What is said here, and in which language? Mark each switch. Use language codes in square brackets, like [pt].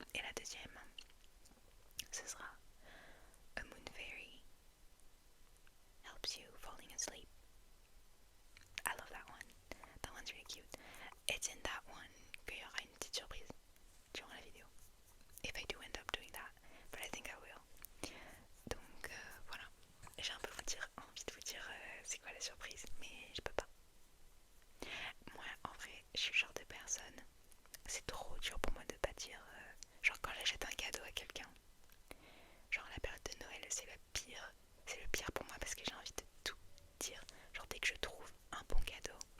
[fr] Et la deuxième, ce sera [en] a moon fairy helps you falling asleep. I love that one. That one's really cute. It's in that one [fr] qu'il y aura une petite surprise durant la vidéo. [en] If I do end up doing that, but I think I will. [fr] Donc voilà, j'ai un peu envie de vous dire c'est quoi la surprise, mais je peux pas. Moi en vrai, je suis le genre de personne, c'est trop dur pour moi de pas dire, genre quand j'achète un cadeau à quelqu'un, genre la période de Noël c'est le pire pour moi parce que j'ai envie de tout dire, genre dès que je trouve un bon cadeau.